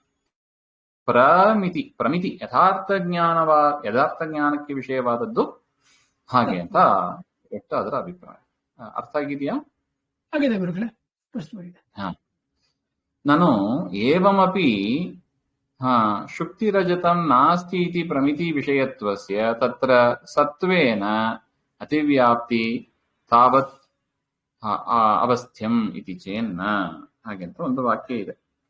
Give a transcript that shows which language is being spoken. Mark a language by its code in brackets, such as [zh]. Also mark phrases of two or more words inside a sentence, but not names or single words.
[kn] ಪ್ರಮಿತಿ ಯಥಾರ್ಥ ಜ್ಞಾನಕ್ಕೆ ವಿಷಯವಾದದ್ದು ಹಾಗೆ ಅಂತ ಒಟ್ಟು ಅದರ ಅಭಿಪ್ರಾಯ. ಅರ್ಥ ಆಗಿದೆಯಾ? ನಾನು [sa] ಏವಮಪಿ ಶುಕ್ತಿರಜತಂ ನಾಸ್ತಿ ಇತಿ ಪ್ರಮಿತಿ ವಿಷಯತ್ವಸ್ಯ ತತ್ರ ಸತ್ವೇನ ಅತಿವ್ಯಾಪ್ತಿ ತಾವತ್ ಅವಸ್ಥ್ಯಂ ಇತಿ ಚೇನ್ನ. [kn] ಹಾಗೆಂತ ಒಂದು ವಾಕ್ಯ ಇದೆ.